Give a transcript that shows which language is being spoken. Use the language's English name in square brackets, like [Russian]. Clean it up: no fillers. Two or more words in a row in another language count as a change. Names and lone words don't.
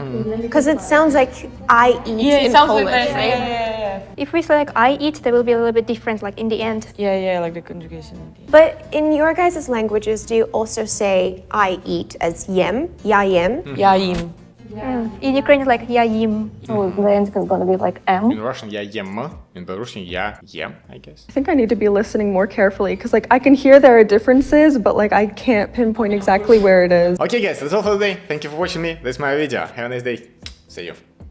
[English] Because it sounds like I eat in Polish, right? Yeah. If we say like I eat, they will be a little bit different, like in the end. Yeah, like the conjugation. But in your guys' languages, do you also say I eat as yem, ya yem? Yaim. In Ukrainian, like [Ukrainian] я їм. [English] So the end is gonna be like M. In Russian [Russian] я ем. [English] In Belarusian [Belarusian] я ем, [English] I guess. I think I need to be listening more carefully because like I can hear there are differences, but like I can't pinpoint exactly where it is. Okay guys, that's all for today. Thank you for watching me. This is my video. Have a nice day. See you.